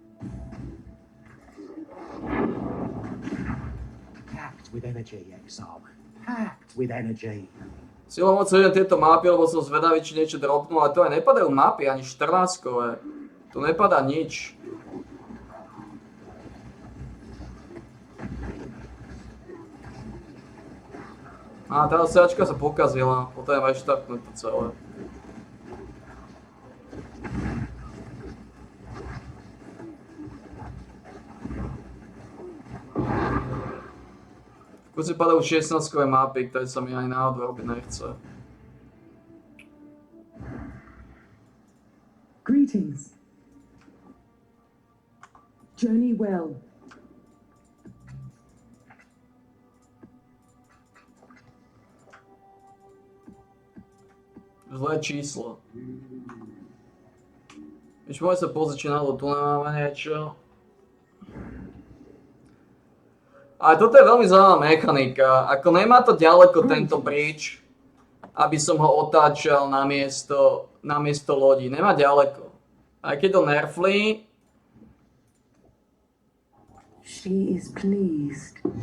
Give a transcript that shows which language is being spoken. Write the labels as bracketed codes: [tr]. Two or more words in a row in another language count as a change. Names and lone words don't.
[en] Packed with energy, Exile. Packed with energy. [sk] Silou moc idem tieto mapy, lebo som zvedavý, či niečo dropnú, ale to aj nepadajú mapy, ani 14-kové. Tu nepadá nič. Á, tá sedačka sa pokazila, potom aj štartnúť to celé. V kuse padajú 16-kové mapy, ktoré sa mi ani náhodou robiť nechce. [en] Greetings. Journey well. [sk] Zlé číslo. Ešte môžem sa pozrieť, či náhodou tu nemáme niečo. Ale toto je veľmi zaujímavá mechanika. Ako nemá to ďaleko tento bridge, aby som ho otáčal na miesto lodí. Nemá ďaleko. Aj keď to nerfli, [en] She is pleased.